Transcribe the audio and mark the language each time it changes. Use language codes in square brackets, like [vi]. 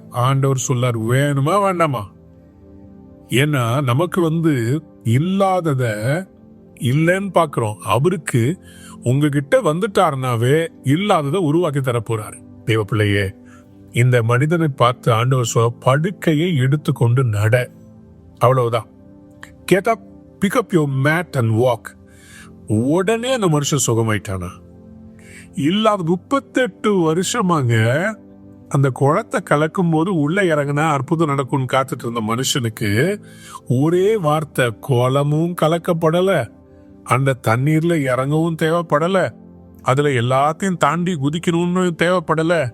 [ta] ஆண்டவர் சொல்லார், வேணுமா வேண்டாமா? ஏன்னா நமக்கு இல்லாதத இல்லைன்னு பாக்குறோம். அவருக்கு உங்ககிட்ட வந்துட்டாருனாவே இல்லாததை உருவாக்கி தர போறாரு. தேவ பிள்ளையே, இந்த மனிதனை பார்த்து ஆண்டவர் சொல்ல, படுக்கையை எடுத்துக்கொண்டு நட, அவ்வளவுதான். [en] Get up, pick up your mat and walk. [ta] உடனே அந்த மனுஷன் சுகமாயிட்டானா? இல்லாத 38 வருஷமாங்க அந்த குளத்தை கலக்கும் போது உள்ள இறங்கினா அற்புதம் நடக்கும்னு காத்துட்டு இருந்த மனுஷனுக்கு ஒரே வார்த்தை, குளமும் கலக்கப்படல, அந்த தண்ணீர்ல இறங்கவும் தேவைப்படல, அதுல எல்லாத்தையும் தாண்டி குதிக்கணும்னு தேவைப்படல.